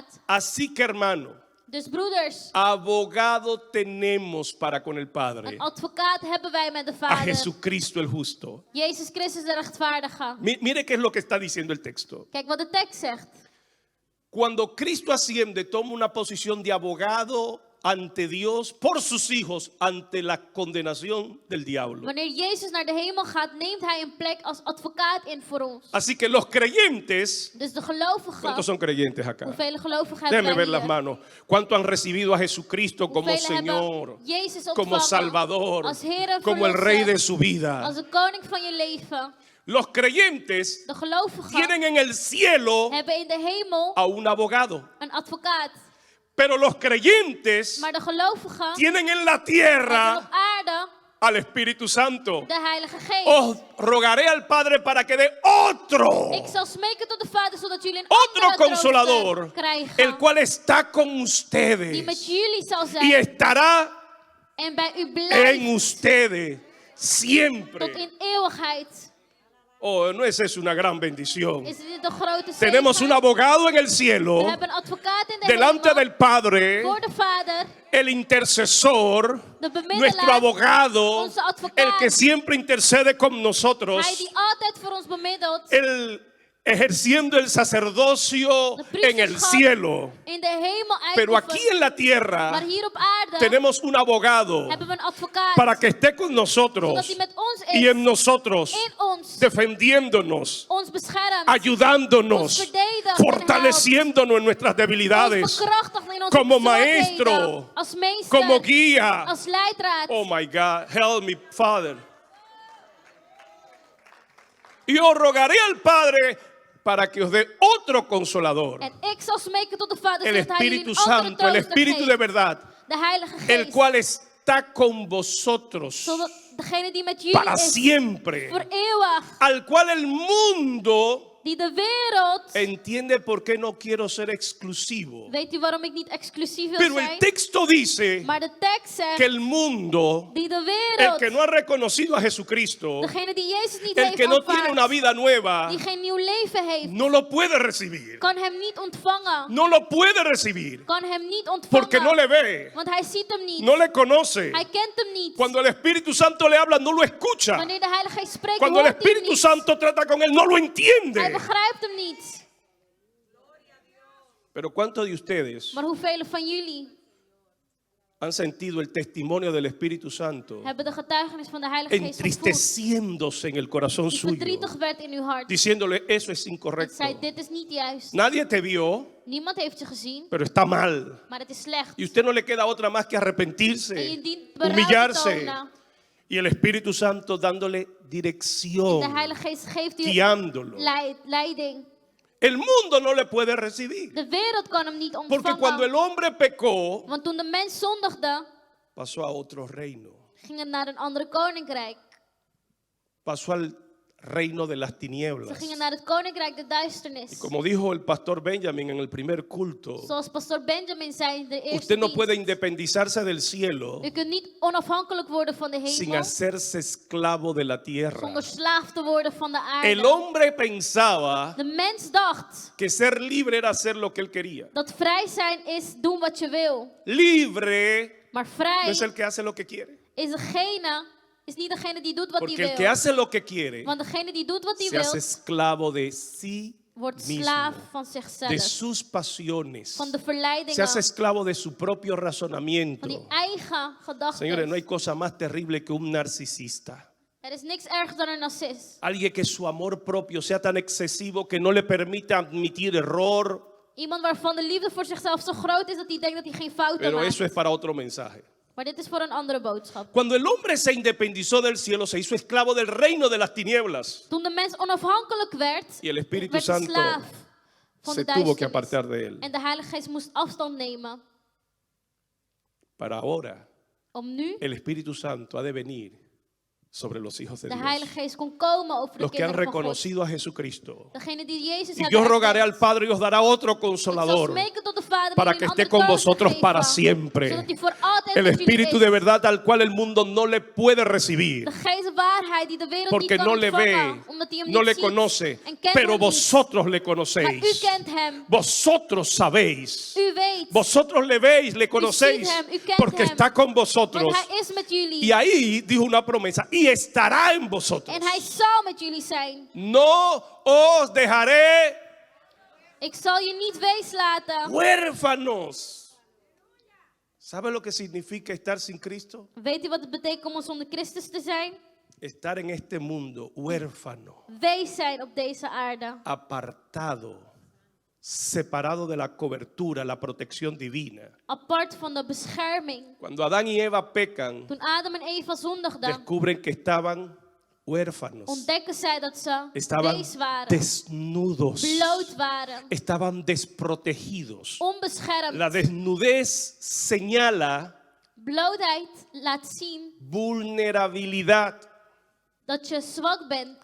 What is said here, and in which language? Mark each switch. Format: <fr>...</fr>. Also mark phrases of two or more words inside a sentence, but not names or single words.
<es>así que hermano,</es> <nl>dus broeders,</nl> <es>abogado tenemos para con el Padre,</es> <nl>een advocaat hebben wij met de a Vader.</nl> <es>Jesucristo el justo.</es> <nl>Jezus Christus de rechtvaardige.</nl> <es>Mire qué es lo que está diciendo el texto.</es> <nl>Kijk wat de tekst zegt.</nl> <es>Cuando Cristo asciende, toma una posición de abogado ante Dios por sus hijos ante la condenación del diablo.</es> <nl>Wanneer Jezus naar de hemel gaat, neemt hij een plek als advocaat in voor ons.</nl> <es>Así que los creyentes,</es> <nl>Dus de</nl> <es>¿cuántos</es> <nl>gelovigen,</nl> <es>son creyentes acá?</es> <nl>hoeveel gelovigen</nl> <es>Déjenme</es> <nl>hebben</nl> <es>ver</es> <nl>wij</nl> <es>las</es> <nl>hier?</nl> <es>manos. ¿Cuántos han recibido a Jesucristo como</es> <nl>Hoeveel</nl> <es>Señor,</es> <nl>hebben Jezus</nl> <es>como</es> <nl>ontvangen</nl> <es>Salvador,</es> <nl>als Heer en</nl> <es>como el Rey de</es> <nl>Verlosser,</nl> <es>su vida?</es> <nl>als de koning van je leven?</nl> <es>Los creyentes</es> <nl>De gelovigen</nl> <es>tienen en el cielo</es> <nl>hebben in de hemel</nl> <es>a un abogado,</es> <nl>een advocaat.</nl> <es>pero los creyentes</es> <nl>Maar de gelovigen</nl> <es>tienen en la</es> <nl>hebben</nl> <es>tierra</es> <nl>op aarde</nl> <es>al Espíritu Santo.</es> <nl>de Heilige Geest.</nl> <es>Os rogaré al Padre para que dé otro,</es> <nl>Ik zal smeken tot de Vader zodat jullie een</nl> <es>otro</es> <nl>andere</nl> <es>consolador,</es> <nl>trooster krijgen.</nl> <es>el cual está con</es> <nl>Die</nl> <es>ustedes</es> <nl>met jullie zal</nl> <es>y</es> <nl>zijn</nl> <es>estará</es> <nl>en bij u</nl> <es>en</es> <nl>blijft</nl> <es>ustedes</es> <nl>tot</nl> <es>siempre.</es> <nl>in eeuwigheid.</nl> <es>Oh, ¿no es eso una gran bendición?</es> <nl>Is dit een grote</nl> <es>Tenemos un</es> <nl>zegen?</nl> <es>abogado en el</es> <nl>We</nl> <es>cielo,</es> <nl>hebben een advocaat in de</nl> <es>delante</es> <nl>hemel</nl> <es>del Padre,</es> <nl>voor de Vader,</nl> <es>el intercesor,</es> <nl>de bemiddelaar,</nl> <es>nuestro abogado,</es> <nl>onze advocaat.</nl> <es>el que siempre intercede con nosotros,</es> <nl>Hij die altijd voor ons bemiddelt.</nl> <es>el ejerciendo el sacerdocio</es> <nl>De</nl> <es>en el</es> <nl>priesterschap</nl> <es>cielo.</es> <nl>in de hemel</nl> <es>Pero</es> <nl>uitoefent.</nl> <es>aquí en la tierra</es> <nl>Maar hier op aarde</nl> <es>tenemos un abogado</es> <nl>hebben we een advocaat.</nl> <es>para que esté con</es> <nl>Zodat</nl> <es>nosotros</es> <nl>hij met ons is.</nl> <es>y en nosotros,</es> <nl>In ons.</nl> <es>defendiéndonos,</es> <nl>Ons beschermt.</nl> <es>ayudándonos,</es> <nl>Ons verdedigt.</nl> <es>fortaleciéndonos en nuestras</es> <nl>Ons</nl> <es>debilidades,</es> <nl>bekrachtigt in onze</nl> <es>como</es> <nl>zwakheden.</nl> <es>maestro,</es> <nl>Als meester.</nl> <es>como guía.</es> <nl>Als leidraad.</nl> <en>Oh my God, help me, Father.</en> <es>Y os rogaré al Padre para que os dé otro consolador,</es> <nl>En ik zal smeken tot de Vader</nl> <es>el</es> <nl>zodat hij jullie</nl> <es>Espíritu</es> <nl>een andere</nl> <es>Santo, el</es> <nl>trooster</nl> <es>Espíritu de</es> <nl>geeft.</nl> <es>verdad,</es> <nl>De Heilige</nl> <es>el</es> <nl>Geest.</nl> <es>cual está con vosotros</es> <nl>Zodat degene die met jullie</nl> <es>para</es> <nl>is.</nl> <es>siempre,</es> <nl>Voor eeuwig.</nl> <es>al cual el mundo</es> <nl>Die de wereld.</nl> <es>entiende por qué no quiero ser exclusivo.</es> <nl>Weet u waarom ik niet exclusief wil</nl> <es>Pero el</es> <nl>zijn?</nl> <es>texto dice</es> <nl>Maar de tekst zegt.</nl> <es>que el mundo,</es> <nl>Die de</nl> <es>el</es> <nl>wereld.</nl> <es>que no ha reconocido a Jesucristo,</es> <nl>Degene die Jezus niet</nl> <es>el</es> <nl>heeft</nl> <es>que no tiene</es> <nl>aanvaard.</nl> <es>una vida nueva,</es> <nl>Die geen nieuw leven heeft.</nl> <es>no lo puede recibir.</es> <nl>Kan hem niet ontvangen.</nl> <es>No lo puede recibir</es> <nl>Kan hem niet ontvangen.</nl> <es>porque no le ve,</es> <nl>Want hij ziet hem niet.</nl> <es>no le conoce.</es> <nl>Hij kent hem niet.</nl> <es>Cuando el Espíritu Santo le habla, no lo escucha.</es> <nl>Wanneer de Heilige Geest spreekt,</nl> <es>Cuando el</es> <nl>hoort hij hem</nl> <es>Espíritu</es> <nl>niet.</nl> <es>Santo trata con él, no lo</es> <nl>Hij</nl> <es>entiende.</es> <nl>begrijpt hem niet.</nl> <es>Pero ¿cuántos de ustedes</es> <nl>Maar hoeveel van jullie</nl> <es>han sentido el testimonio del Espíritu Santo</es> <nl>hebben de getuigenis van de Heilige Geest gevoeld.</nl> <es>entristeciéndose en el corazón</es> <nl>Die</nl> <es>suyo,</es> <nl>verdrietig werd in uw hart.</nl> <es>diciéndole, eso es</es> <nl>En</nl> <es>incorrecto.</es> <nl>zei, dit is niet juist.</nl> <es>Nadie te vio,</es> <nl>Niemand heeft je gezien,</nl> <es>pero está mal.</es> <nl>maar het is slecht.</nl> <es>Y usted no le queda otra más que</es> <nl>En je</nl> <es>arrepentirse,</es> <nl>dient berouw te</nl> <es>humillarse.</es> <nl>tonen.</nl> <es>Y el Espíritu Santo dándole dirección,</es> <nl>De Heilige Geest geeft u</nl> <es>guiándolo.</es> <nl>leiding.</nl> <es>El mundo no le puede recibir.</es> <nl>De wereld kan hem niet</nl> <es>Porque cuando el</es> <nl>ontvangen.</nl> <es>hombre pecó,</es> <nl>Want toen de mens zondigde,</nl> <es>pasó a otro reino.</es> <nl>ging het naar een andere koninkrijk.</nl> <es>Pasó al reino de las</es> <nl>Ze</nl> <es>tinieblas.</es> <nl>gingen naar het koninkrijk der duisternis.</nl> <es>Como dijo el pastor Benjamin en el primer culto,</es> <nl>Zoals pastor Benjamin zei in de eerste</nl> <es>usted no</es> <nl>dienst.</nl> <es>puede independizarse del cielo</es> <nl>U kunt niet onafhankelijk worden van de</nl> <es>sin</es> <nl>hemel</nl> <es>hacerse esclavo de la tierra.</es> <nl>zonder slaaf te worden van de</nl> <es>El</es> <nl>aarde.</nl> <es>hombre pensaba</es> <nl>De mens dacht</nl> <es>que ser libre era hacer lo que él quería.</es> <nl>dat vrij zijn is doen wat je wil.</nl> <es>Libre</es> <nl>Maar</nl> <es>no</es> <nl>vrij</nl> <es>es el que hace lo que quiere.</es> <nl>is niet degene die doet wat hij</nl> <es>Porque el que</es> <nl>wil.</nl> <es>hace lo que quiere</es> <nl>Want degene die doet wat hij</nl> <es>se hace</es> <nl>wil,</nl> <es>esclavo de sí</es> <nl>wordt</nl> <es>mismo,</es> <nl>slaaf van</nl> <es>de</es> <nl>zichzelf.</nl> <es>sus pasiones.</es> <nl>Van de</nl> <es>Se</es> <nl>verleidingen,</nl> <es>hace esclavo de su propio</es> <nl>van</nl> <es>razonamiento.</es> <nl>die eigen</nl> <es>Señores, no hay</es> <nl>gedachten.</nl> <es>cosa más terrible que un narcisista.</es> <nl>Er is niks erger dan een narcist.</nl> <es>Alguien que su amor propio sea tan excesivo que no le permite admitir error.</es> <nl>Iemand waarvan de liefde voor zichzelf zo groot is dat hij denkt dat hij geen fouten</nl> <es>Pero</es> <nl>maakt.</nl> <es>eso es para otro mensaje.</es> <nl>Maar dit is voor een andere boodschap.</nl> <es>Cuando el hombre se independizó del cielo, se hizo esclavo del reino de las tinieblas.</es> <nl>Toen de mens onafhankelijk werd,</nl> <es>Y el Espíritu</es> <nl>werd hij</nl> <es>Santo</es> <nl>slaaf van</nl> <es>se</es> <nl>de</nl> <es>tuvo que</es> <nl>duisternis.</nl> <es>apartar de él.</es> <nl>En de Heilige Geest moest afstand nemen.</nl> <es>Para ahora,</es> <nl>Om nu</nl> <es>el Espíritu Santo ha de venir sobre los hijos de</es> <nl>de</nl> <es>Dios.</es> <nl>Heilige Geest kon komen over de</nl> <es>Los que han</es> <nl>kinderen van God.</nl> <es>reconocido a Jesucristo.</es> <nl>Degene die Jezus</nl> <es>Y</es> <nl>hebben</nl> <es>yo rogaré al</es> <nl>erkend.</nl> <es>Padre y os dará otro</es> <nl>Ik zal</nl> <es>consolador</es> <nl>smeken tot de Vader</nl> <es>para</es> <nl>om</nl> <es>que</es> <nl>een</nl> <es>esté</es> <nl>ander</nl> <es>con</es> <nl>trooster</nl> <es>vosotros</es> <nl>te</nl> <es>para</es> <nl>geven,</nl> <es>siempre.</es> <nl>zodat hij voor altijd</nl> <es>El</es> <nl>met jullie</nl> <es>Espíritu</es> <nl>is.</nl> <es>de verdad al cual el mundo no le puede recibir.</es> <nl>De geest de waarheid die de wereld</nl> <es>Porque</es> <nl>niet kan</nl> <es>no le</es> <nl>ontvangen,</nl> <es>ve,</es> <nl>omdat hij hem</nl> <es>no</es> <nl>niet</nl> <es>le</es> <nl>ziet</nl> <es>conoce.</es> <nl>en kent</nl> <es>Pero</es> <nl>hem niet.</nl> <es>vosotros le</es> <nl>Maar u</nl> <es>conocéis.</es> <nl>kent hem.</nl> <es>Vosotros sabéis.</es> <nl>U weet.</nl> <es>Vosotros le veis, le conocéis.</es> <nl>hem, u kent</nl> <es>Porque</es> <nl>hem.</nl> <es>está con</es> <nl>Want</nl> <es>vosotros.</es> <nl>hij is met jullie.</nl> <es>Y ahí dijo una promesa. Y estará en vosotros.</es> <nl>En hij zal met jullie zijn.</nl> <es>No os dejaré</es> <nl>Ik zal je niet wees laten.</nl> <es>huérfanos. ¿Sabe lo que significa estar sin Cristo?</es> <nl>Weet u wat het betekent om zonder Christus te zijn?</nl> <es>Estar en este mundo huérfano,</es> <nl>Wees zijn op deze aarde.</nl> <es>apartado, separado de la cobertura, la protección divina.</es> <nl>Apart van de bescherming.</nl> <es>Cuando Adán y Eva pecan,</es> <nl>Toen Adam en Eva zondigden,</nl> <es>descubren que estaban huérfanos,</es> <nl>ontdekken zij dat ze</nl> <es>estaban</es> <nl>wees waren.</nl> <es>desnudos,</es> <nl>Bloot waren.</nl> <es>estaban desprotegidos.</es> <nl>Onbeschermd.</nl> <es>La desnudez señala</es> <nl>Blootheid laat zien</nl> <es>vulnerabilidad.</es> <nl>dat je zwak bent,</nl>